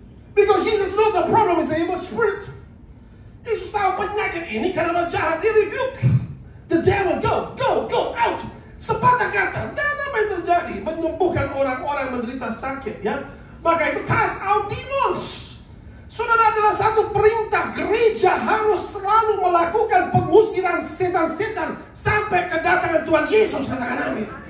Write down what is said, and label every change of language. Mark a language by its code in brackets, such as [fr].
[en] Because Jesus knows the problem is the evil spirit. [id] Yesus tahu penyakit ini karena roh jahat. Dia [en] rebuke the devil, go out. [id] Sepatah kata, dan apa yang terjadi? Menyembuhkan orang-orang menderita sakit, ya. Maka itu [en] cast out demons. [id] Saudara, adalah satu perintah gereja harus selalu melakukan pengusiran setan-setan sampai kedatangan Tuhan Yesus, katakan amin.